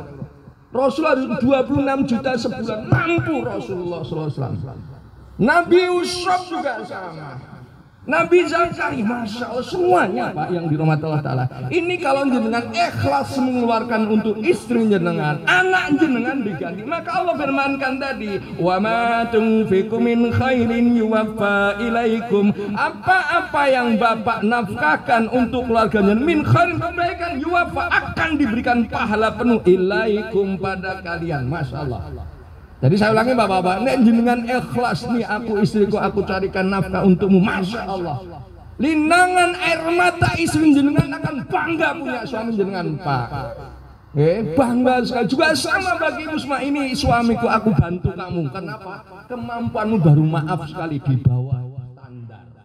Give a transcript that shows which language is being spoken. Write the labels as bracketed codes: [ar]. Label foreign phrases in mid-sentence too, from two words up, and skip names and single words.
[id] Rasulullah 26 juta sebulan, mampu Rasulullah SAW. Nabi Yusuf juga sama. Nabi Zakaria, [ar] ما شاء الله, [id] semuanya Pak yang dirahmati [ar] الله تعالى. [id] Ini kalau jenengan ikhlas mengeluarkan untuk istri jenengan, anak jenengan diganti, maka Allah firmankan tadi, [ar] wa ma tunfiqu min khairin yuwaffa ilaikum. [id] Apa-apa yang Bapak nafkahkan untuk keluarganya [ar] من خير [id] kebaikan, yuwaffa akan diberikan pahala penuh ilaikum pada kalian. [ar] ما شاء الله. [id] Jadi saya ulangi Bapak-bapak, [jv] nek jenengan [id] ikhlas nih, aku istriku aku carikan nafkah untukmu, [ar] ما شاء الله. [id] Linangan air mata istri jenengan akan bangga punya suami jenengan Pak. Bangga sekali. Juga sama bagi Ibu semua, ini suamiku aku bantu kamu. Kenapa? Kemampuanmu baru maaf sekali di bawah standar.